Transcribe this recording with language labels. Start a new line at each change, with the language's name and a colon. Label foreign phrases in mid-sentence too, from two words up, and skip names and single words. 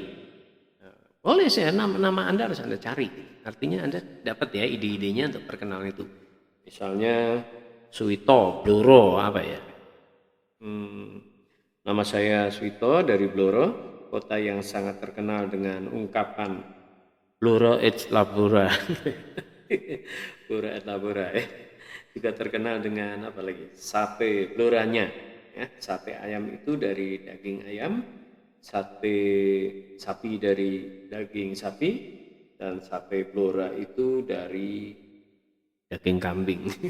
Indonesian: Boleh sih, nama Anda harus Anda cari. Artinya Anda dapat ya ide-idenya untuk perkenalan itu. Misalnya Suwito, Bloro, apa ya? Nama saya Suwito dari Bloro, kota yang sangat terkenal dengan ungkapan Bloro
Latin: et labora.
Indonesian: Blora
Latin: et labora
Indonesian: ya. Juga terkenal dengan apa lagi? Sate bloranya. Ya, sate ayam itu dari daging ayam, sate sapi dari daging sapi, dan sate blora itu dari daging kambing.